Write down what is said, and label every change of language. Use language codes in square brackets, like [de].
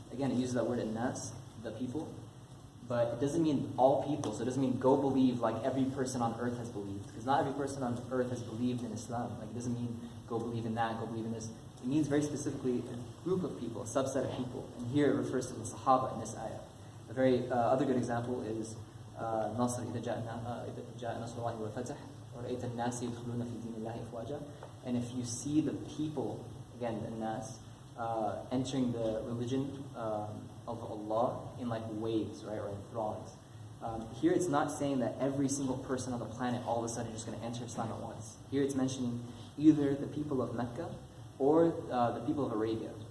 [en] Again, it uses that word an-nas, the people. But it doesn't mean all people, so it doesn't mean go believe like every person on earth has believed. Because not every person on earth has believed in Islam. Like it doesn't mean go believe in that, go believe in this. It means very specifically a group of people, a subset of people. And here it refers to the Sahaba in this ayah. A very other good example is Nasr [ar] إِذَا جَاءَ نَصْرُ اللَّهِ وَالْفَتْحُ وَرَأَيْتَ النَّاسَ يَدْخُلُونَ فِي دِينِ اللَّهِ أَفْوَاجًا. [en] And if you see the people, again, the nas, entering the religion of Allah in like waves, right, or in throngs. Here it's not saying that every single person on the planet all of a sudden is just going to enter Islam at once. Here it's mentioning either the people of Mecca or the people of Arabia.